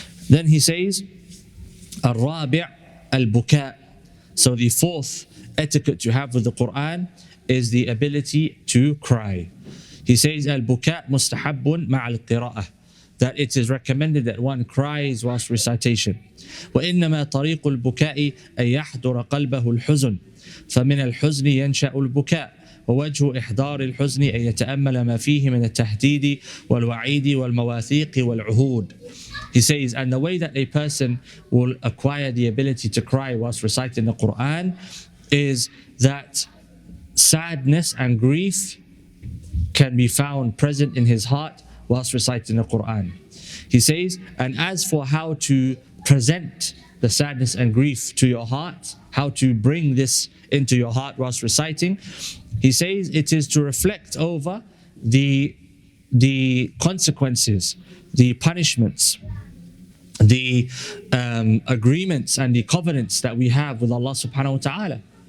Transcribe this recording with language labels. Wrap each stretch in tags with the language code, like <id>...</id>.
<en>Then he says,</en> <ar>الرابع البكاء.</ar> <en>So the fourth etiquette you have with the Quran is the ability to cry. He says,</en> <ar>البكاء مستحب مع القراءة,</ar> <en>that it is recommended that one cries whilst recitation.</en> <ar>وإنما طريق البكاء أن يحضر قلبه الحزن فمن الحزن ينشأ البكاء ووجه إحضار الحزن أن يتأمل ما فيه من التهديد والوعيد والمواثيق والعهود.</ar> <en>He says, and the way that a person will acquire the ability to cry whilst reciting the Quran is that sadness and grief can be found present in his heart whilst reciting the Quran. He says, and as for how to present the sadness and grief to your heart, how to bring this into your heart whilst reciting, he says it is to reflect over the consequences, the punishments, the agreements and the covenants that we have with Allah subhanahu wa ta'ala.</en>